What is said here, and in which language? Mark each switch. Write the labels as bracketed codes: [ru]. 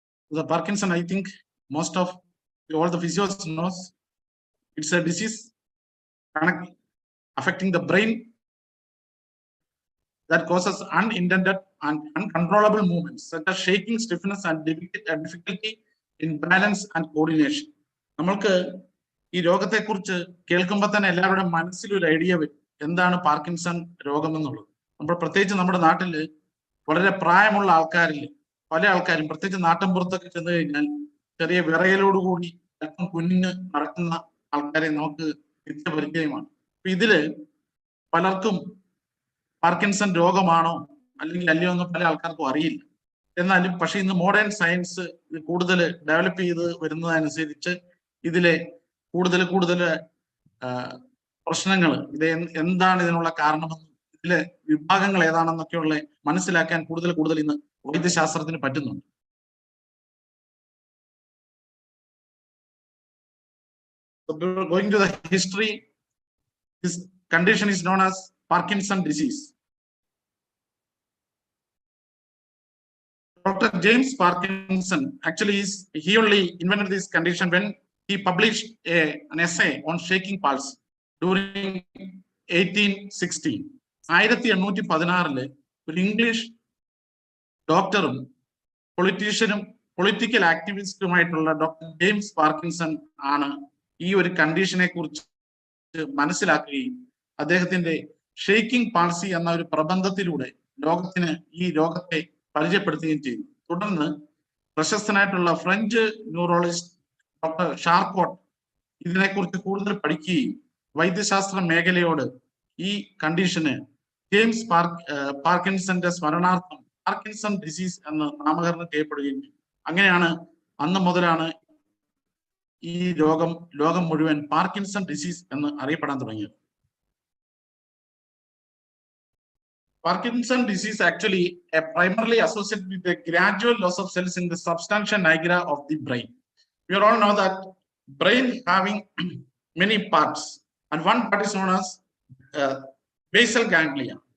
[en] The Parkinson, I think most of all the physios knows, it's a disease affecting the brain that causes unintended and uncontrollable movements such as shaking, stiffness, and difficulty in balance and coordination. [ml] നമ്മൾക്ക് ഈ രോഗത്തെക്കുറിച്ച് കേൾക്കുമ്പോൾ തന്നെ എല്ലാവരുടെയും മനസ്സിലൊരു idea വരും എന്താണ് Parkinson രോഗം എന്നുള്ളത്. നമ്മൾ പ്രത്യേകിച്ച് നമ്മുടെ നാട്ടിൽ വളരെ പ്രായമുള്ള ആൾക്കാരിൽ പല ആൾക്കാരും പ്രത്യേകിച്ച് നാട്ടിൻപുറത്തൊക്കെ ചെന്ന് കഴിഞ്ഞാൽ ചെറിയ വിറയലോടുകൂടി അല്പം കുനിഞ്ഞ് നടക്കുന്ന ആൾക്കാരെ നമുക്ക് നിത്യപരിചയമാണ്. അപ്പൊ ഇതില് പലർക്കും പാർക്കിൻസൺ രോഗമാണോ അല്ലെങ്കിൽ അല്ലയോ എന്ന് പല ആൾക്കാർക്കും അറിയില്ല. എന്നാലും പക്ഷെ ഇന്ന് മോഡേൺ സയൻസ് കൂടുതൽ ഡെവലപ്പ് ചെയ്ത് വരുന്നതനുസരിച്ച് ഇതിലെ കൂടുതൽ പ്രശ്നങ്ങൾ, ഇത് എന്താണ് ഇതിനുള്ള കാരണമെന്നും ഇതിലെ വിഭാഗങ്ങൾ ഏതാണെന്നൊക്കെയുള്ള മനസ്സിലാക്കാൻ കൂടുതൽ ഇന്ന് വൈദ്യശാസ്ത്രത്തിന് പറ്റുന്നുണ്ട്. [en] Going to the history, this condition is known as Parkinson disease. Dr. James Parkinson actually he only invented this condition when he published an essay on shaking pulse during 1816. [ml] 1816 ഒരു ഇംഗ്ലീഷ് ഡോക്ടറും പൊളിറ്റീഷ്യനും പൊളിറ്റിക്കൽ ആക്ടിവിസ്റ്റുമായിട്ടുള്ള ഡോക്ടർ ജെയിംസ് പാർക്കിൻസൺ ആണ് ഈ ഒരു കണ്ടീഷനെ കുറിച്ച് മനസ്സിലാക്കുകയും അദ്ദേഹത്തിന്റെ shaking palsy എന്ന ഒരു പ്രബന്ധത്തിലൂടെ ലോകത്തിന് ഈ രോഗത്തെ പരിചയപ്പെടുത്തുകയും ചെയ്തു. തുടർന്ന് പ്രശസ്തനായിട്ടുള്ള ഫ്രഞ്ച് ന്യൂറോളജിസ്റ്റ് ഡോക്ടർ ഷാർക്കോട്ട് ഇതിനെക്കുറിച്ച് കൂടുതൽ പഠിക്കുകയും വൈദ്യശാസ്ത്ര മേഖലയോട് ഈ കണ്ടീഷന് ജെയിംസ് പാർക്കിൻസന്റെ സ്മരണാർത്ഥം പാർക്കിൻസൺ ഡിസീസ് എന്ന് നാമകരണം ചെയ്യപ്പെടുകയും ചെയ്തു. അങ്ങനെയാണ് അന്ന് മുതലാണ് ഈ ലോകം മുഴുവൻ പാർക്കിൻസൺ ഡിസീസ് എന്ന് അറിയപ്പെടാൻ തുടങ്ങിയത്. [en] Parkinson disease actually primarily associated with the gradual loss of cells in the substantia nigra of the brain. We all know that brain having many parts, and one part is known as basal ganglia.